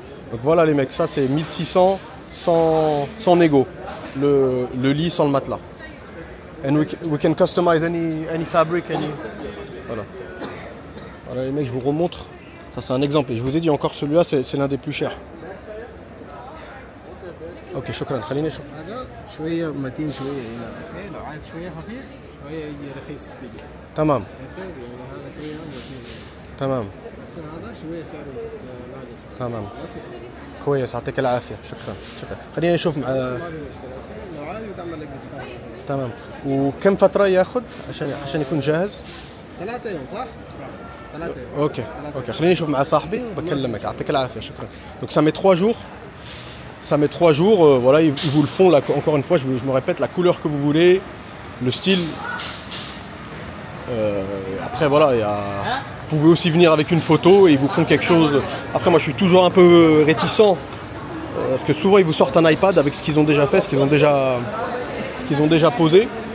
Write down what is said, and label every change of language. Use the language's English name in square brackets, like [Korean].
[French] Donc voilà les mecs, ça c'est 1600 sans négo. Le lit sans le matelas. [English] And we can customize any fabric, [French] Voilà. Voilà les mecs, je vous remontre. Ça c'est un exemple. Et je vous ai dit encore celui-là, c'est l'un des plus chers. [Arabic] اوكي شكرا خليني اشوف هذا شويه متين شويه هنا اوكي لو عايز شويه خفيف شويه يجي رخيص بيجي تمام هذا شويه متين تمام بس هذا شويه سعره ناقص تمام نفس السعر كويس يعطيك العافيه شكرا خليني اشوف مع ما في مشكله لو عايز تعمل لك ديسكاونت تمام وكم فتره ياخذ عشان يكون جاهز 3 ايام صح 3 ايام اوكي خليني اشوف مع صاحبي وبكلمك يعطيك العافيه شكرا [French] donc ça met 3 jours. Ça met 3 jours, voilà, ils vous le font, là, encore une fois, je me répète, la couleur que vous voulez, le style. Après, voilà, vous pouvez aussi venir avec une photo et ils vous font quelque chose. Après, moi, je suis toujours un peu réticent, parce que souvent, ils vous sortent un iPad avec ce qu'ils ont déjà fait, ce qu'ils ont déjà posé.